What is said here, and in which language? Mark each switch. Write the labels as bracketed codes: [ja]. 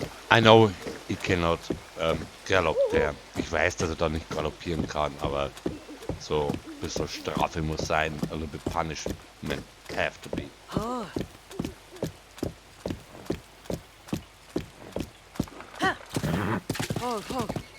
[en] I know he cannot gallop there. [de] Ich weiß, dass er da nicht galoppieren kann, aber so ein bisschen Strafe muss sein. [en] A little bit punishment have to be. Oh. Hold, hold.